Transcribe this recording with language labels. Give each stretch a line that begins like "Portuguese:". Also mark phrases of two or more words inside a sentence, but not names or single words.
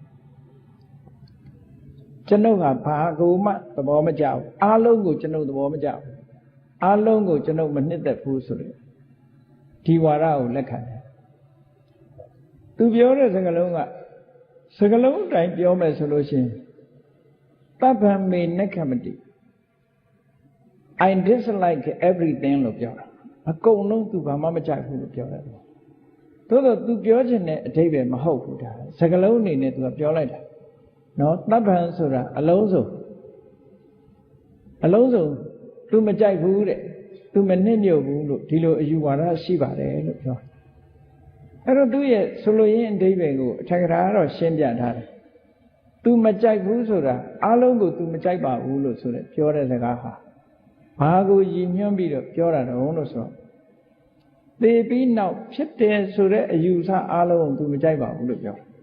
Burmese: ကျွန်ုပ်ဟာဘာကိုမှသဘောမကျဘူးအားလုံးကိုကျွန်ုပ်သဘောမကျဘူးအားလုံးကိုကျွန်ုပ်မနှစ်သက်ဘူးဆိုလို့ဒီဝါဒကိုလက်ခံတယ်သူပြောတဲ့စကားလုံးကစကားလုံးအတိုင်းပြောမယ်ဆိုလို့ရှိရင်
Pali: သဗ္ဗမေနက္ခမတိ
English: I dislike everything
Burmese: လို့ပြောတာအကုန်လုံးသူဘာမှမကြိုက်ဘူးလို့ပြောတယ်သို့တော့သူပြောချင်တဲ့အဓိပ္ပာယ်မဟုတ်ဘူးဒါစကားလုံးအနေနဲ့သူကပြောလိုက်တာနော်သဗ္ဗံဆိုတာအလုံးစုံ သူမကြိုက်ဘူးတဲ့သူမနှိမ့်ညွတ်ဘူးလို့ဒီလိုအယူဝါဒရှိပါတယ်လို့ပြောအဲ့တော့သူ့ရဲ့ဆိုလိုရင်းအဓိပ္ပာယ်ကိုအထက်ကရာကတော့ရှင်းပြထားတယ်သူမကြိုက်ဘူးဆိုတာအလုံးကိုသူမကြိုက်ပါဘူးလို့ဆိုတဲ့ပြောတဲ့စကားဟာဘာကိုရည်ညွှန်းပြီးတော့ပြောတာတုံးလို့ဆိုတော့သေပြီးနောက်ဖြစ်တယ်ဆိုတဲ့အယူဆအလုံးကိုသူမကြိုက်ပါဘူးလို့ပြော